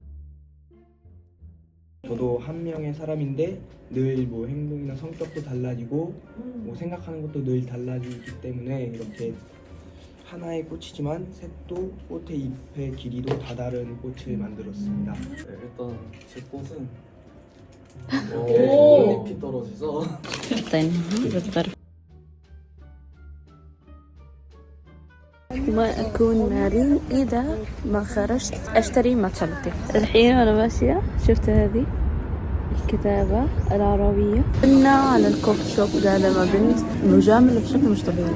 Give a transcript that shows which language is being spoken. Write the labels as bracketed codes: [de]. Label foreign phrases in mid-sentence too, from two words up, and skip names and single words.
[ko] 저도 한 명의 사람인데 늘 뭐 행동이나 성격도 달라지고 뭐 생각하는 것도 늘 달라지기 때문에 이렇게 하나의 꽃이지만 색도 꽃의 잎의 길이도 다 다른 꽃을 만들었습니다. 네, 일단 제 꽃은 오. 꽃잎이 떨어져서 [ar] ما أكون نارين إذا ما خرجت أشتري ماتشا. الحين أنا ماشية شفت هذه الكتابة العربية. قلنا على الكوفي شوب قاعدة مع بنت مجاملة بشكل مش طبيعي.